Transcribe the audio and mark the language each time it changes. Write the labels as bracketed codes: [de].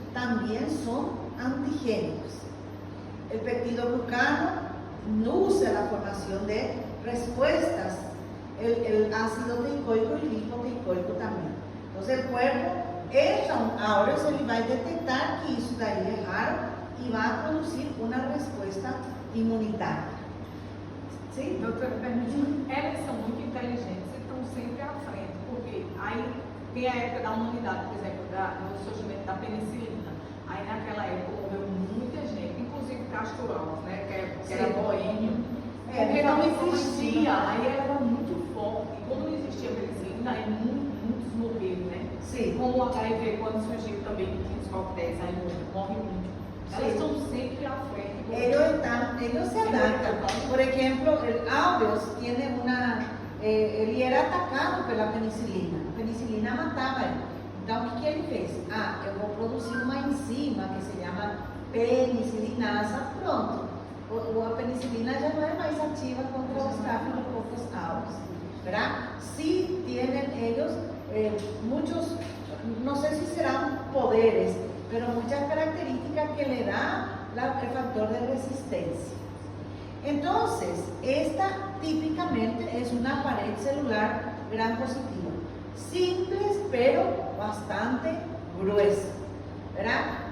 [es] también son antigénicos. El peptidoglucano induce la formación de respuestas, el ácido teicoico y lipoteicoico también. Entonces el cuerpo ahora se le va a detectar que eso [pt] daí é raro e vai produzir uma resposta imunitária. Sim? Doutora, permite, elas são muito inteligentes e estão sempre à frente, porque aí tem a época da humanidade, por exemplo, do surgimento da penicilina. Aí naquela época morreu muita gente, inclusive Castro Alves, né, que era boêmio. Porque não existia, aí ela era muito forte. E como não existia penicilina, aí muitos morreram, né? Sim. Como o HIV, quando surgiu também, que tinha os coquetéis, aí morre muito. Elas estão sempre à frente. [es] Ellos se adaptan. Por ejemplo, el Aureus tiene [pt] ele era atacado pela penicilina. A penicilina matava ele. Então, o que ele fez? Eu vou produzir uma enzima que se chama penicilinasa. Pronto. A penicilina já não é mais ativa contra os Staphylococcus aureus. [es] ¿Verdad? Sí tienen ellos muchos, no sé si serán poderes, pero muchas características que le da el factor de resistencia. Entonces, esta típicamente es una pared celular gram positiva, simples pero bastante gruesa, ¿verdad?